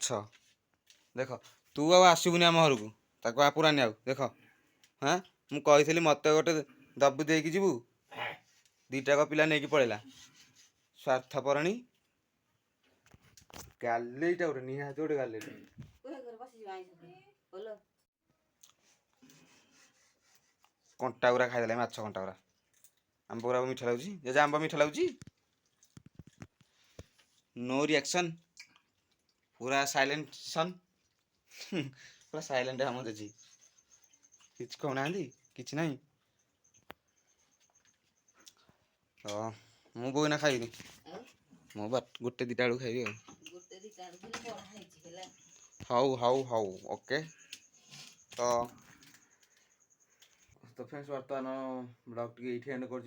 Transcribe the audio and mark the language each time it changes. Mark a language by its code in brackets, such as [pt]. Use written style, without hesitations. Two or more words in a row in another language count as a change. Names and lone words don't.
[or] ଦେଖ ତୁ ଆଉ ଆସିବୁନି ଆମ ଘରକୁ ତାକୁ ପୁରାନି ଆଉ ଦେଖ ହଁ ମୁଁ କହିଥିଲି ମୋତେ ଗୋଟେ ଦବୁ ଦେଇକି ଯିବୁ ଦିଟାକ ପିଲା ନେଇକି ପଳେଇଲା ସ୍ୱାର୍ଥପରଣୀ ଗାଲେଇଟା ଗୋଟେ ନିହାତି ଗୋଟେ ଗାଲେଇଟା। କଣ୍ଟା ଗୁରା ଖାଇଦେଲା ମାଛ କଣ୍ଟା ଗୁରା। ଆମ୍ବ ଗୁରା ମିଠା ଲାଗୁଛି ଜେଜେ ଆମ୍ବ ମିଠା ଲାଗୁଛି। [en] no reaction [or] ପୂରା ସାଇଲେଣ୍ଟ ସନ ପୂରା ସାଇଲେଣ୍ଟ ହମ जେଜେ କିଛି କହୁନାହାନ୍ତି କିଛି ନାହିଁ। ହଁ ମୁଁ ବୋଉ ଏଇନା ଖାଇବିନି ମୁଁ ଗୋଟେ ଦିଟା ବେଳକୁ ଖାଇବି ଆଉ। ହଉ ଓକେ। ତ ଫ୍ରେଣ୍ଡସ୍ ବର୍ତ୍ତମାନ ବ୍ଲଗ୍ ଟିକେ ଏଇଠି ଏଣ୍ଡ କରୁଛି।